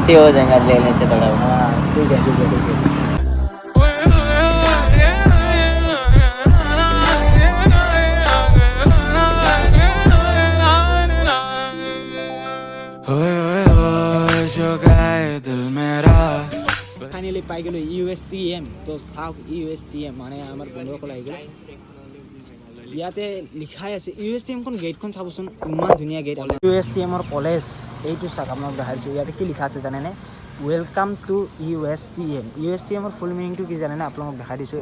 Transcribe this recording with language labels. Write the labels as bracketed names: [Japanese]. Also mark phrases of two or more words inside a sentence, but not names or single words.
[Hindi] कमती हो जाएगा लेने से थोड़ा। हाँ ठीक है। जो गए दिल मेरा [Assamese] ফাইনেলি পাই গ'লোঁ USTM। তো চাওক USTM মানে আমাৰ বন্ধুসকল আহি গ'ল। ইয়াতে লিখাই আছে USTMখন গেটখন চাবচোন, ইমান ধুনীয়া গেট। USTMৰ কলেজ এইটো চাওক, আপোনাক দেখাইছোঁ। ইয়াতে কি লিখা আছে জানেনে? [English] welcome to USTM. [Assamese] USTMৰ [English] full meaning [Assamese] কি জানেনে? আপোনালোকক দেখাই দিছোঁ।